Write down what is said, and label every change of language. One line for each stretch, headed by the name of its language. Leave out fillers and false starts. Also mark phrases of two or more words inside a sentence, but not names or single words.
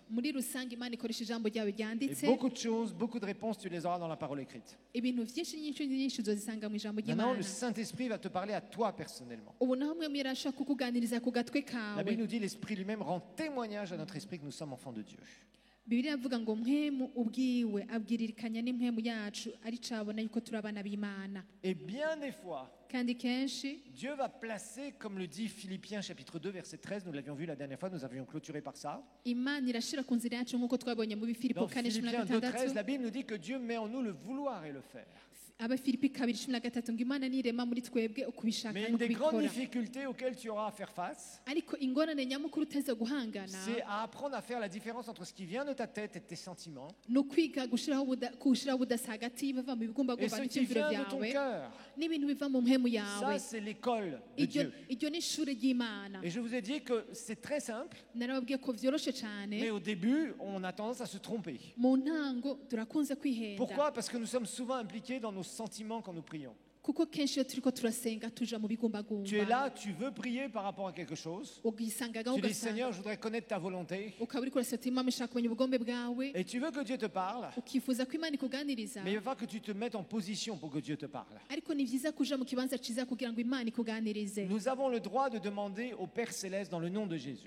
French: Et beaucoup de choses, beaucoup de réponses, tu les auras dans la parole écrite. Maintenant, le Saint-Esprit va te parler à toi personnellement. La Bible nous dit, l'Esprit lui-même rend témoignage à notre esprit que nous sommes enfants de Dieu.
Rundi: Bibiliya avuga ngo mpemu ubwiwe abwiririkanya n'impemu yacu ari cabona yuko turabana b'Imana.
French: Et bien des fois,
Rundi: kandi kenshi
French: Dieu va placer, comme le dit Philippiens chapitre 2 verset 13, nous l'avions vu la dernière fois, nous avions clôturé par ça.
Rundi: Imana irashira ku nzira yacu nk'uko twabonye mu Bifilipo 4:16.
French: La Bible nous dit que Dieu met en nous le vouloir et le faire.
Rundi: Abafilipi 2:13 ngo Imana nirema muri twebwe ukubishaka
French: Mais une des grandes difficultés auxquelles tu auras à faire face,
Rundi: ariko ingorane nyamukuru uteza guhangana,
French: c'est à apprendre à faire la différence entre ce qui vient de ta tête et tes sentiments
Rundi: no kwiga gushiraho budasa hagati biva mu bigumbagumba n'icyumviro byawe n'ibintu biva mu mpemu yawe.
French: Ça c'est l'école de Dieu.
Rundi: Iryo ni ishure ry'Imana.
French: Et je vous ai dit que c'est très simple.
Rundi: Narababwiye ko vyoroshe cyane.
French: Mais au début, on a tendance à se tromper.
Rundi: Mu ntango turakunze kwihenda.
French: Pourquoi? Parce que nous sommes souvent impliqués dans nos sentiments quand nous prions.
Rundi: kuko kenshi iyo turiko turasenga tuja mu bigumbagumba.
French: Tu es là, tu veux prier par rapport à quelque chose. Tu dis Seigneur, je voudrais connaître ta volonté. Et tu veux que Dieu te parle. Mais il va falloir que tu te mettes en position pour que Dieu te parle. Nous avons le droit de demander au Père Céleste dans le nom de Jésus.